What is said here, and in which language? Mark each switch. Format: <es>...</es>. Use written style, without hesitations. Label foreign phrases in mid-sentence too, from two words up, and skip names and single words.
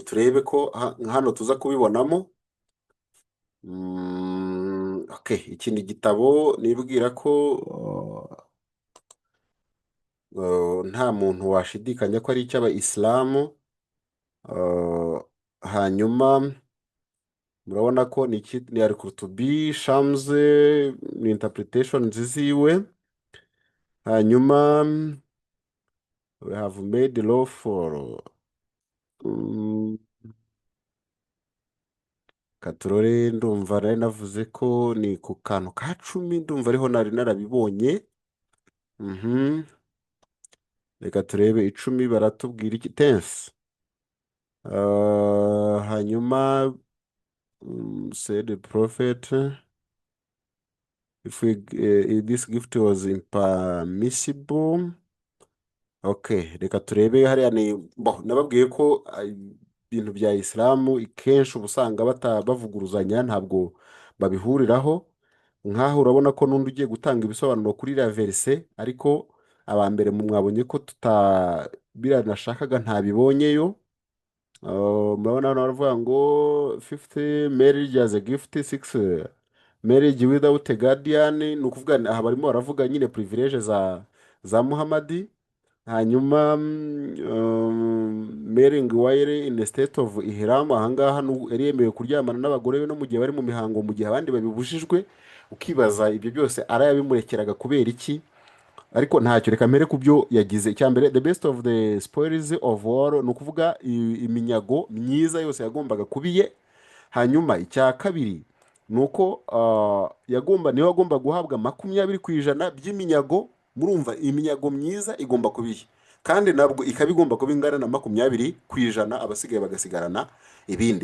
<rw>Turebe ko hano tuza kubibonamo. Okay, iki ni igitabo nibwira ko nta muntu washidikanya ko ari icy'abayisilamu. Hanyuma murabona ko ni Al-Qurtubi Shams ni interpretation ziziwe.</rw> <en>Hanyuma we have made law for Katurore.</en> <rw>Ndumva nari navuze ko ni ku kantu ka 10. Ndumva ariho nari narabibonye. Reka turebe 10 baratubwira iki tense.</rw> <en>Hanyuma said the prophet if this gift was impermissible.</en> <rw>Okay, reka turebe hariya nababwiye ko ibintu bya Islamu kenshi ubusanga bavuguruzanya, ntabwo babihuriraho. Nkaho urabona ko n'undi ugiye gutanga ibisobanuro kuri la verse, ariko abambere mwabonye ko biranashakaga ntabibonyeyo. Murabona hano baravuga ngo</rw> <en>50 marriage as a gift, 6 marriage without a guardian.</en> <rw>Ni ukuvuga aha barimo baravuga nyine privilege za Muhammad.</rw> <en>Hanyuma marrying while in the state of ihram.</en> <rw>Ahangaha yari yemewe kuryamana n'abagore be no mu gihe bari mu mihango, mu gihe abandi babibujijwe. Ukibaza ibyo byose arayabimurekeraga kubera iki? ariko ntacyo, reka mbere ku byo yagize. icya mbere,</rw> <en>the best of the spoils of war,</en> <rw>ni ukuvuga iminyago myiza yose yagombaga kubiye. hanyuma icya kabiri ni uko niwe agomba guhabwa 20% by'iminyago. murumva iminyago myiza igomba kubiye, kandi nabwo ikaba igomba kuba ingana na 20%, abasigaye bagasigarana ibindi.</rw>